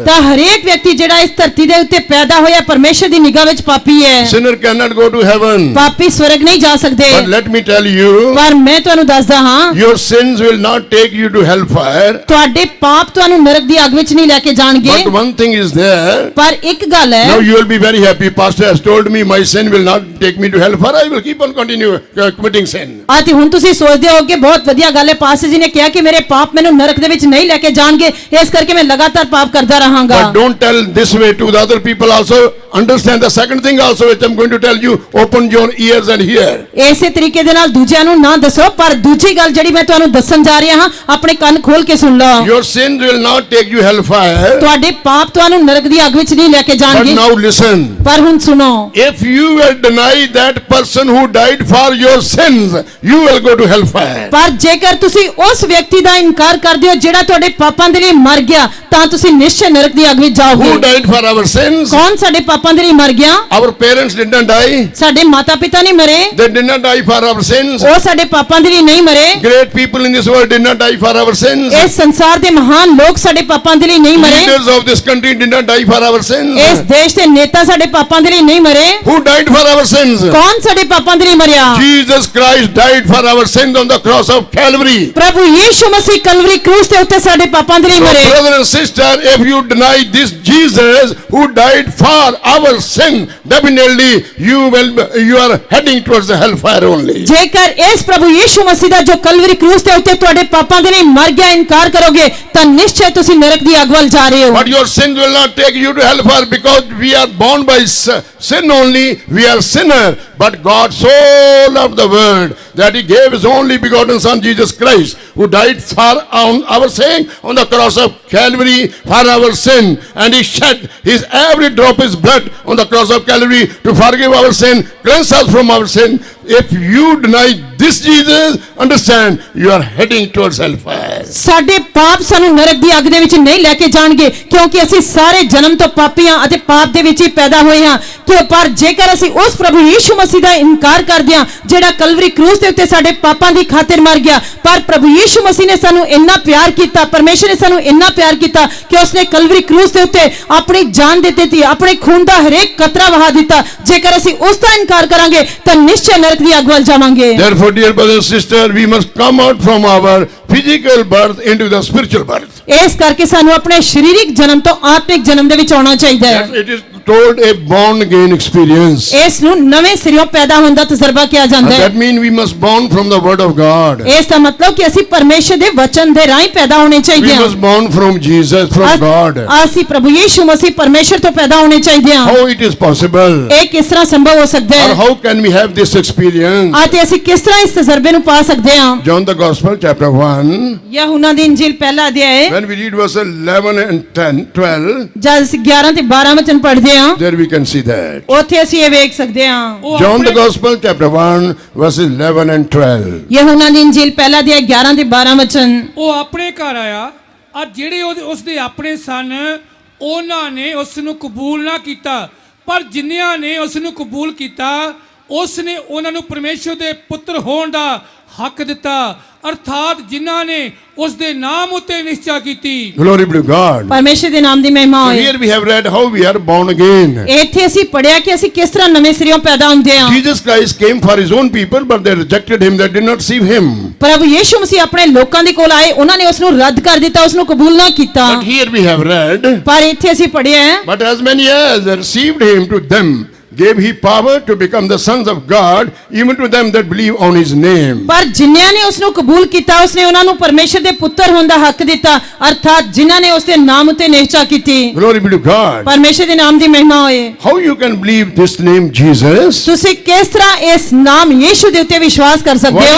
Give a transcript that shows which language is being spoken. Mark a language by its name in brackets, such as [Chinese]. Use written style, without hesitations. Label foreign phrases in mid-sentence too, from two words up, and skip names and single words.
[Punjabi] ਤਾਂ ਹਰੇਕ ਵਿਅਕਤੀ ਜਿਹੜਾ ਇਸ ਧਰਤੀ ਦੇ ਉੱਤੇ ਪੈਦਾ ਹੋਇਆ ਪਰਮੇਸ਼ਰ ਦੀ ਨਿਗਾਹ ਵਿੱਚ ਪਾਪੀ ਹੈ। [English] Sinner cannot go to heaven. [Punjabi] ਪਾਪੀ ਸਵਰਗ ਨਹੀਂ ਜਾ ਸਕਦੇ। [English] But let me tell you, [Punjabi] ਪਰ ਮੈਂ ਤੁਹਾਨੂੰ ਦੱਸਦਾ ਹਾਂ [English] your sins will not take you to hellfire. [Punjabi] ਤੁਹਾਡੇ ਪਾਪ ਤੁਹਾਨੂੰ ਨਰਕ ਦੀ ਅੱਗ ਵਿੱਚ ਨਹੀਂ ਲੈ ਕੇ ਜਾਣਗੇ। [English] But one thing is there. [Punjabi] ਪਰ ਇੱਕ ਗੱਲ ਹੈ [English] Now you will be very happy. Pastor has told me my sin will not take me to hellfire. I will keep on continue committing sin. [Punjabi] ਅਤੇ ਹੁਣ ਤੁਸੀਂ ਸੋਚਦੇ ਹੋ ਕਿ ਬਹੁਤ ਵਧੀਆ ਗੱਲ ਹੈ ਪਾਸਟਰ ਜੀ ਨੇ ਕਿਹਾ ਕਿ ਮੇਰੇ ਪਾਪ ਮੈਨੂੰ ਨਰਕ ਦੇ ਵਿੱਚ ਨਹੀਂ ਲੈ ਕੇ ਜਾਣਗੇ ਇਸ ਕਰਕੇ ਮੈਂ ਲਗਾਤਾਰ ਪਾਪ ਕਰਦਾ ਰਹਾਂਗਾ। [English] But don't tell this way to the other people also. Understand the second thing also which I'm going to tell you. Open your ears and hear. [Punjabi] ਇਸੇ ਤਰੀਕੇ ਦੇ ਨਾਲ ਦੂਜਿਆਂ ਨੂੰ ਨਾ ਦੱਸੋ ਪਰ ਦੂਜੀ ਗੱਲ ਜਿਹੜੀ ਮੈਂ ਤੁਹਾਨੂੰ ਦੱਸਣ ਜਾ ਰਿਹਾ ਹਾਂ ਆਪਣੇ ਕੰਨ ਖੋਲ ਕੇ ਸੁਣ ਲਓ। [English] Your sins will not take you hellfire. [Punjabi] ਤੁਹਾਡੇ ਪਾਪ ਤੁਹਾਨੂੰ ਨਰਕ ਦੀ ਅੱਗ ਵਿੱਚ ਨਹੀਂ ਲੈ ਕੇ [English] But [Punjabi] ਜਾਣਗੇ। [English] now listen. [Punjabi] ਪਰ ਹੁਣ ਸੁਣੋ [English] If you will deny that person who died for your sins, you will go to hellfire. [Punjabi] ਪਰ ਜੇਕਰ ਤੁਸੀਂ ਉਸ ਵਿਅਕਤੀ ਦਾ ਇਨਕਾਰ ਕਰਦੇ ਹੋ ਜਿਹੜਾ ਤੁਹਾਡੇ ਪਾਪਾਂ ਦੇ ਲਈ ਮਰ ਗਿਆ ਤਾਂ ਤੁਸੀਂ ਨਿਸ਼ਚੈ ਨਰਕ ਦੀ ਅੱਗ ਵਿੱਚ ਜਾਓਗੇ। [English] Who died for our sins? [Punjabi] ਕੌਣ ਸਾਡੇ ਪਾਪਾਂ ਦੇ ਲਈ ਮਰ ਗਿਆ? [English] Our parents did not die. [Punjabi] ਸਾਡੇ ਮਾਤਾ ਪਿਤਾ ਨਹੀਂ ਮਰੇ [English] They did not die for our sins. [Punjabi] ਉਹ ਸਾਡੇ ਪਾਪਾਂ ਦੇ ਲਈ ਨਹੀਂ ਮਰੇ। [English] Great people in this world did not die for our sins. [Punjabi] ਇਸ ਸੰਸਾਰ ਦੇ ਮਹਾਨ ਲੋਕ ਸਾਡੇ ਪਾਪਾਂ ਦੇ ਲਈ ਨਹੀਂ ਮਰੇ। [English] Leaders of this country did not die for our sins. [Punjabi] ਇਸ ਦੇਸ਼ ਦੇ ਨੇਤਾ ਸਾਡੇ ਪਾਪਾਂ ਦੇ ਲਈ ਨਹੀਂ ਮਰੇ। [English] Who died for our sins? [Punjabi] ਕੌਣ ਸਾਡੇ ਪਾਪਾਂ ਦੇ ਲਈ ਮਰਿਆ? [English] Jesus Christ died for our sins on the cross of Calvary. [Punjabi] ਪ੍ਰਭੂ ਯੀਸ਼ੂ ਮਸੀਹ ਕਲਵਰੀ ਕਰੂਸ ਦੇ ਉੱਤੇ ਸਾਡੇ ਪਾਪਾਂ ਦੇ ਲਈ [English] So, [Punjabi] ਮਰੇ। [English] brother and sister, if you deny this Jesus who died for our sin, definitely you are heading towards the hellfire only. [Punjabi] ਜੇਕਰ ਇਸ ਪ੍ਰਭੂ ਯੀਸ਼ੂ ਮਸੀਹ ਦਾ ਜੋ ਕਲਵਰੀ ਕਰੂਸ ਦੇ ਉੱਤੇ ਤੁਹਾਡੇ ਪਾਪਾਂ ਦੇ ਲਈ ਮਰ ਗਿਆ ਇਨਕਾਰ ਕਰੋਗੇ ਤਾਂ ਨਿਸ਼ਚੈ ਤੁਸੀਂ ਨਰਕ ਦੀ ਅੱਗ ਵੱਲ ਜਾ ਰਹੇ ਹੋ। [English] But your sins will not take you to hellfire because we are born by sin only. We are sinner. But God so loved the world that He gave His only begotten Son Jesus Christ, who died for our sake on the cross of Calvary for our sin, and He shed His every drop of His blood on the cross of Calvary to forgive our sin, cleanse us from our sin. If you deny this Jesus, understand you are heading towards hellfire. [Punjabi] ਸਾਡੇ ਪਾਪ ਸਾਨੂੰ ਨਰਕ ਦੀ ਅੱਗ ਦੇ ਵਿੱਚ ਨਹੀਂ ਲੈ ਕੇ ਜਾਣਗੇ, ਕਿਉਂਕਿ ਅਸੀਂ ਸਾਰੇ ਜਨਮ ਤੋਂ ਪਾਪੀ ਹਾਂ ਅਤੇ ਪਾਪ ਦੇ ਵਿੱਚ ਹੀ ਪੈਦਾ ਹੋਏ ਹਾਂ। ਕਿ ਪਰ ਜੇਕਰ ਅਸੀਂ ਉਸ ਪ੍ਰਭੂ ਯੀਸ਼ੂ ਮਸੀਹ ਦਾ ਇਨਕਾਰ ਕਰਦੇ ਹਾਂ ਜਿਹੜਾ ਕਲਵਰੀ ਕਰੂਸ ਦੇ ਉੱਤੇ ਸਾਡੇ ਪਾਪਾਂ ਦੀ ਖਾਤਰ ਮਰ ਗਿਆ, ਪਰ ਪ੍ਰਭੂ ਯੀਸ਼ੂ ਮਸੀਹ ਨੇ ਸਾਨੂੰ ਇੰਨਾ ਪਿਆਰ ਕੀਤਾ, ਪਰਮੇਸ਼ਰ ਨੇ ਸਾਨੂੰ ਇੰਨਾ ਪਿਆਰ ਕੀਤਾ ਕਿ ਉਸਨੇ ਕਲਵਰੀ ਕਰੂਸ ਦੇ ਉੱਤੇ ਆਪਣੀ ਜਾਨ ਦੇ ਦਿੱਤੀ, ਆਪਣੇ ਖੂਨ ਦਾ ਹਰੇਕ ਕਤਰਾ ਵਹਾ ਦਿੱਤਾ। ਜੇਕਰ ਅਸੀਂ ਉਸ ਦਾ ਇਨਕਾਰ ਕਰਾਂਗੇ ਤਾਂ ਨਿਸ਼ਚੈ ਨਰਕ ਦੀ ਅੱਗ ਵੱਲ ਜਾਵਾਂਗੇ। [English] Therefore, dear brothers and sisters, we must come out from our physical birth into the spiritual birth. [Punjabi] ਇਸ ਕਰਕੇ ਸਾਨੂੰ ਆਪਣੇ ਸਰੀਰਿਕ ਜਨਮ ਤੋਂ ਆਤਮਿਕ ਜਨਮ ਦੇ ਵਿੱਚ ਆਉਣਾ ਚਾਹੀਦਾ ਹੈ। [English] Yes, it is told a born again experience. [Punjabi] ਇਸ ਨੂੰ ਨਵੇਂ ਸਿਰਿਓਂ ਪੈਦਾ ਹੋਣ ਦਾ ਤਜਰਬਾ ਕਿਹਾ ਜਾਂਦਾ ਹੈ। [English] That means we must born from the word of God. [Punjabi] ਇਸ ਦਾ ਮਤਲਬ ਕਿ ਅਸੀਂ ਪਰਮੇਸ਼ਰ ਦੇ ਵਚਨ ਦੇ ਰਾਹੀਂ ਪੈਦਾ ਹੋਣੇ ਚਾਹੀਦੇ [English] We [Punjabi] ਹਾਂ। [English] must born from Jesus, from God. [Punjabi] ਅਸੀਂ ਪ੍ਰਭੂ ਯੀਸ਼ੂ ਮਸੀਹ ਪਰਮੇਸ਼ਰ ਤੋਂ ਪੈਦਾ ਹੋਣੇ ਚਾਹੀਦੇ ਹਾਂ। [English] How it is possible? [Punjabi] ਇਹ ਕਿਸ ਤਰ੍ਹਾਂ ਸੰਭਵ ਹੋ ਸਕਦਾ [English] Or [Punjabi] ਹੈ [English] how can we have this experience? [Punjabi] ਅਤੇ ਅਸੀਂ ਕਿਸ ਤਰ੍ਹਾਂ ਇਸ ਤਜਰਬੇ ਨੂੰ ਪਾ ਸਕਦੇ ਹਾਂ? [English] John the Gospel, chapter 1. [Punjabi] ਯਹੂਨਾ ਦੀ ਇੰਜੀਲ ਪਹਿਲਾ ਅਧਿਆਇ [English] When we read verses 11 and 10, 12, [Punjabi] ਜਦ ਅਸੀਂ 11 ਤੇ 12 ਵਚਨ ਪੜ੍ਹਦੇ ਹਾਂ [English] there we can see that. [Punjabi] ਉੱਥੇ ਅਸੀਂ ਇਹ ਵੇਖ ਸਕਦੇ ਹਾਂ। ਉਹ [English] John the [Punjabi] ਆਪਣੇ- [English] Gospel, chapter 1, verses 11 and 12. [Punjabi] ਯਹੂਨਾ ਦੀ ਇੰਜੀਲ ਪਹਿਲਾ ਅਧਿਆਇ 11 ਤੇ 12 ਵਚਨ। ਉਹ ਆਪਣੇ ਘਰ ਆਇਆ, ਆ ਜਿਹੜੇ ਉਸ ਦੇ ਆਪਣੇ ਸਨ ਉਹਨਾਂ ਨੇ ਉਸ ਨੂੰ ਕਬੂਲ ਨਾ ਕੀਤਾ, ਪਰ ਜਿਨ੍ਹਾਂ ਨੇ ਉਸ ਨੂੰ ਕਬੂਲ ਕੀਤਾ ਉਸ ਨੇ ਉਹਨਾਂ ਨੂੰ ਪਰਮੇਸ਼ਰ ਦੇ ਪੁੱਤਰ ਹੋਣ ਦਾ ਹੱਕ ਦਿੱਤਾ, ਅਰਥਾਤ ਜਿਨ੍ਹਾਂ ਨੇ ਉਸ ਦੇ ਨਾਮ ਉੱਤੇ ਨਿਸ਼ਚਾ ਕੀਤੀ। [English] Glory be to God. [Punjabi] ਪਰਮੇਸ਼ਰ ਦੇ ਨਾਮ ਦੀ ਮਹਿਮਾ [English] So [Punjabi] ਹੋਏ। [English] here we have read how we are born again. [Punjabi] ਇੱਥੇ ਅਸੀਂ ਪੜਿਆ ਕਿ ਅਸੀਂ ਕਿਸ ਤਰ੍ਹਾਂ ਨਵੇਂ ਸਿਰਿਓਂ ਪੈਦਾ ਹੁੰਦੇ ਹਾਂ। [English] Jesus Christ came for his own people, but they rejected him, they did not receive him. [Punjabi] ਪ੍ਰਭੂ ਯੀਸ਼ੂ ਮਸੀਹ ਆਪਣੇ ਲੋਕਾਂ ਦੇ ਕੋਲ ਆਏ, ਉਹਨਾਂ ਨੇ ਉਸ ਨੂੰ ਰੱਦ ਕਰ ਦਿੱਤਾ, ਉਸ ਨੂੰ ਕਬੂਲ ਨਾ ਕੀਤਾ। [English] But here we have read, [Punjabi] ਪਰ ਇੱਥੇ ਅਸੀਂ ਪੜਿਆ ਹੈ, [English] but as many as received him, to them gave he power to become the sons of God, even to them that believe on his name. [Punjabi] ਪਰ ਜਿਨ੍ਹਾਂ ਨੇ ਉਸ ਨੂੰ ਕਬੂਲ ਕੀਤਾ ਉਸਨੇ ਉਹਨਾਂ ਨੂੰ ਪਰਮੇਸ਼ਰ ਦੇ ਪੁੱਤਰ ਹੋਣ ਦਾ ਹੱਕ ਦਿੱਤਾ, ਅਰਥਾਤ ਜਿਨ੍ਹਾਂ ਨੇ ਉਸ ਦੇ ਨਾਮ ਉਤੇ ਨਿਸ਼ਚਾ ਕੀਤੀ। [English] Glory be to God. [Punjabi] ਪਰਮੇਸ਼ਰ ਦੇ ਨਾਮ ਦੀ ਮਹਿਮਾ ਹੋਏ। [English] How you can believe this name Jesus? [Punjabi] ਤੁਸੀਂ ਕਿਸ ਤਰ੍ਹਾਂ ਇਸ ਨਾਮ ਯੀਸ਼ੂ ਦੇ ਉੱਤੇ ਵਿਸ਼ਵਾਸ ਕਰ [English] What [Punjabi] ਸਕਦੇ [English] is